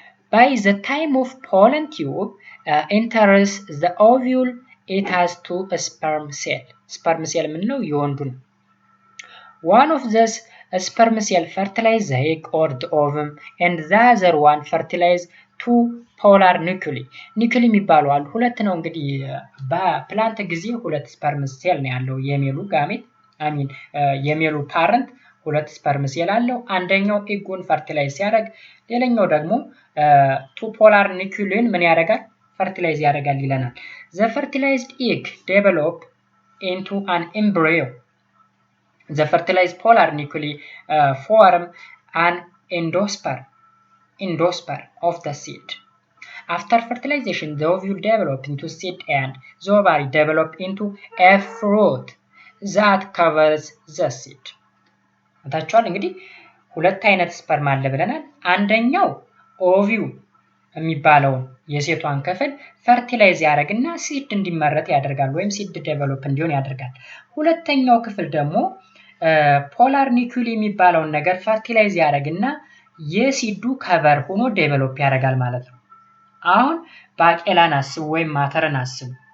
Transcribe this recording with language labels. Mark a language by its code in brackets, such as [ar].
[en] By the time of pollen tube enters the ovule, it has two sperm cell. sperm cell [am] የምንለው የወንዱ ነው። [en] One of these sperm cell fertilize the egg or the ovum, and the other one fertilize two polar nuclei. [am] ኒክሊ የሚባሉ አሉ። ሁለት ነው እንግዲህ በፕላንት ጊዜ ሁለት ስፐርም ሴል ነው ያለው። የሜሉ ጋሜት የሜሉ ፓረንት ሁለት ስፐርም ሴል አለው። አንደኛው ኤጉን ፈርቲላይዝ ሲያደርግ ሌላኛው ደግሞ ቱ ፖላር ኒኩሊን ምን ያደርጋል? ፈርቲላይዝ ያደርጋል ይለናል። [en] The fertilized egg develop into an embryo. The fertilized polar nuclei form an endosperm of the seed. After fertilization, the ovule develop into seed and the ovary develop into a fruit that covers the seed. [am] ታቻል እንግዲህ ሁለት አይነት ስፐርም አለ ብለናል። አንደኛው ኦቪው የሚባለውን የሴቷን ክፍል ፈርቲላይዝ ያደርግና ሲድ እንዲመረጥ ያደርጋል ወይም ሲድ ዴቨሎፕ እንዲሆን ያደርጋል። ሁለተኛው ክፍል ደግሞ ፖላር ኒኩሊ የሚባለውን ነገር ፈርቲላይዝ ያደርግና የሲዱ ከቨር ሆኖ ዴቨሎፕ ያደርጋል ማለት ነው። አሁን ባቄላን አስቡ ወይም ማተርን አስቡ።